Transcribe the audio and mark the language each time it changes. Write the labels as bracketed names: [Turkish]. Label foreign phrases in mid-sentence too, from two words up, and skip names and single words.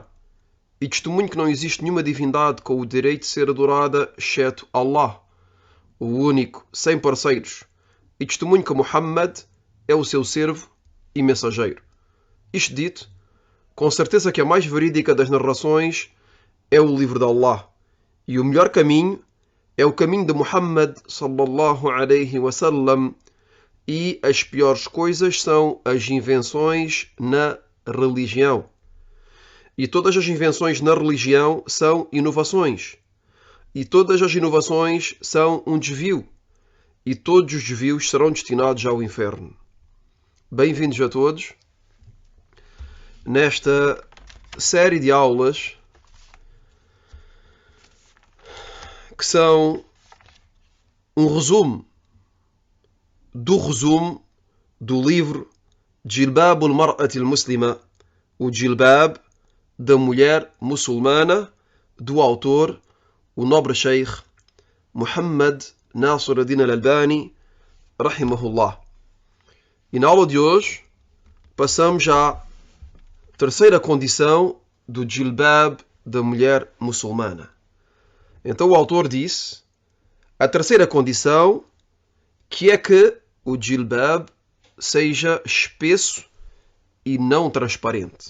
[Portuguese] E testemunho que não existe nenhuma divindade com o direito de ser adorada, exceto Allah, o único, sem parceiros. E testemunho que Muhammad é o seu servo e mensageiro. Isto dito, com certeza que a mais verídica das narrações é o livro de Allah. E o melhor caminho é o caminho de Muhammad [Arabic] صلى الله عليه وسلم, [Portuguese] e as piores coisas são as invenções na religião. E todas as invenções na religião são inovações. E todas as inovações são um desvio. E todos os desvios serão destinados ao inferno. Bem-vindos a todos nesta série de aulas que são um resumo do livro Jilbab al-Mar'ati al-Muslima, o Jilbab da mulher muçulmana, do autor, o nobre Sheikh Muhammad Nasir ad-Din al-Albani, rahimahullah. E na aula de hoje passamos à terceira condição do Jilbab da mulher muçulmana. Então o autor disse, a terceira condição, que é que o jilbab seja espesso e não transparente.